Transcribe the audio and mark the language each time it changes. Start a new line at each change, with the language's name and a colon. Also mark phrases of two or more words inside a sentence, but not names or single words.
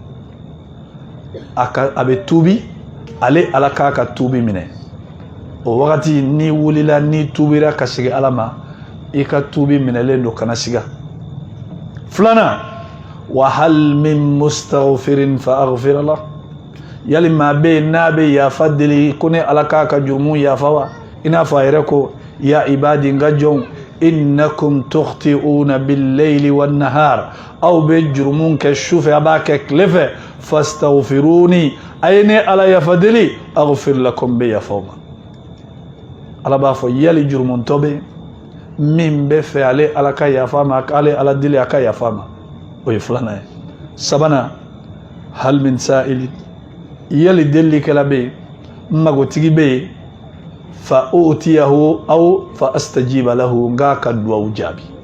Bambara: a bɛ tuubi ale ala k'a ka tuubi minɛ o wagati ni wulila ni tuubira ka segin ala ma i ka tuubi minɛlen don kana siga filanan
Arabic: وهل من مستغفر فأغفر له
Bambara: yali maa bɛ yen n'a bɛ yafa deli ko ne ala k'a ka jurumu yafa wa i n'a fɔ a yɛrɛ ko
Arabic: يا عبادي
Bambara: n ka jɔnw
Arabic: إنكم تخطئون بالليل والنهار
Bambara: aw bɛ jurumu kɛ sufɛ a b'a kɛ tile fɛ fastaghfiruni a ye ne ala yafa deli
Arabic: أغفر لكم
Bambara: bɛ yafa ma ala b'a fɔ yali jurumuntɔ bɛ min bɛ fɛ ale ala ka yafa ma ale ala deli a ka yafa ma o ye filanan ye sabanan
Arabic: هل من سائل
Bambara: yali delikɛla bɛ yen magotigi bɛ yen
Arabic: فأعطيه أو فأستجيب له
Bambara: nga ka duwawu jaabi